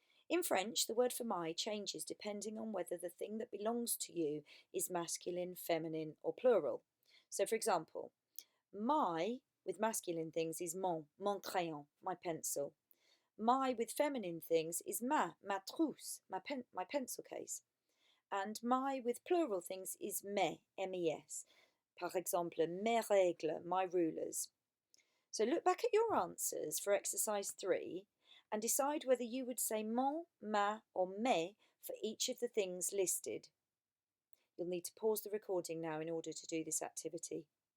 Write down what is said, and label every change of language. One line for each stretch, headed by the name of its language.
English: In French, the word for my changes depending on whether the thing that belongs to you is masculine, feminine or plural. So for example, my with masculine things is
French: mon crayon,
English: my pencil. My with feminine things is
French: ma trousse,
English: my pencil case. And my with plural things is
French: mes, mes. Par exemple, mes règles,
English: my rulers. So look back at your answers for exercise 3 and decide whether you would say mon, ma or mes for each of the things listed. You'll need to pause the recording now in order to do this activity.